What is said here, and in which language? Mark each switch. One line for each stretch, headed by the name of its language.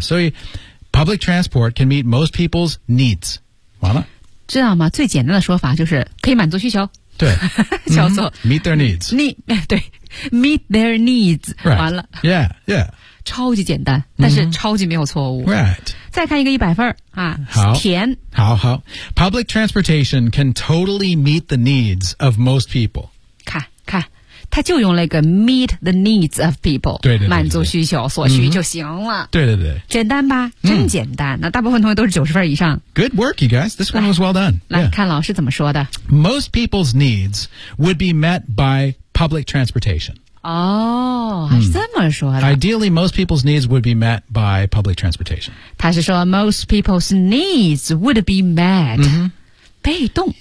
Chinese: 所以
English: ,public transport can meet most people's needs.
Chinese: 完了。知道吗最简单的说法就是可以满足需求。对。叫做、
English: meet their needs.
Chinese: 对。
English: Meet their needs、 right.
Chinese: 完了
English: Yeah, yeah
Chinese: 超级简单但是超级没有错误
English: Right
Chinese: 再看一个100分、好甜好好
English: Public transportation can totally meet the needs of most people
Chinese: 看他就用那个
English: meet the needs of people
Chinese: 对 对满足需求所需就行了、对对对简单吧真简单、那大部分同学都是90分以上
English: Good work you guys This one was well done
Chinese: 来、看老师怎么说的
English: Most people's needs would be met bypublic transportation.
Chinese: 哦、是这么说的。
English: Ideally, most people's needs would be met by public transportation.
Chinese: 他是说
English: most people's needs would be met.、
Chinese: 被动。